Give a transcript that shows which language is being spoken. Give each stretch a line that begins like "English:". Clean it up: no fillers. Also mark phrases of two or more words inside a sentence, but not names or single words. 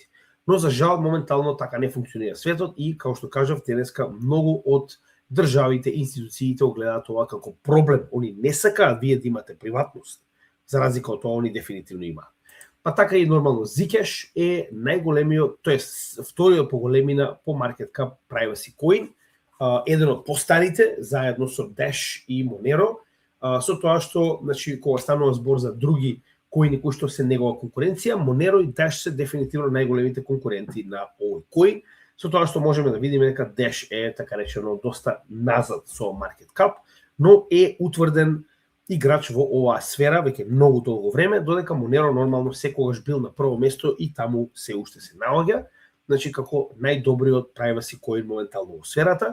Macedonian: Но за жал моментално така не функционира светот и како што кажав денеска многу од државите, институциите огледаат ова како проблем. Они не сакаат вие да имате приватност, за разлика од тоа они дефинитивно имаат. Па така и нормално Zcash е најголемиот, тоест вториот по големина по
English: market cap privacy coin,
Macedonian: еден од постарите заедно со Dash и Monero, со тоа што, значи кога станува збор за други коини кои што се негова конкуренција, Monero и Dash се дефинитивно најголемите конкуренти на овој коин, со тоа што можеме да видиме дека Dash е така речено доста назад со
English: market cap,
Macedonian: но е утврден играч во оваа сфера веќе многу долго време, додека Monero нормално секогаш бил на прво место и таму се уште се наоѓа, значи како најдобриот
English: privacy coin
Macedonian: моментално во сферата.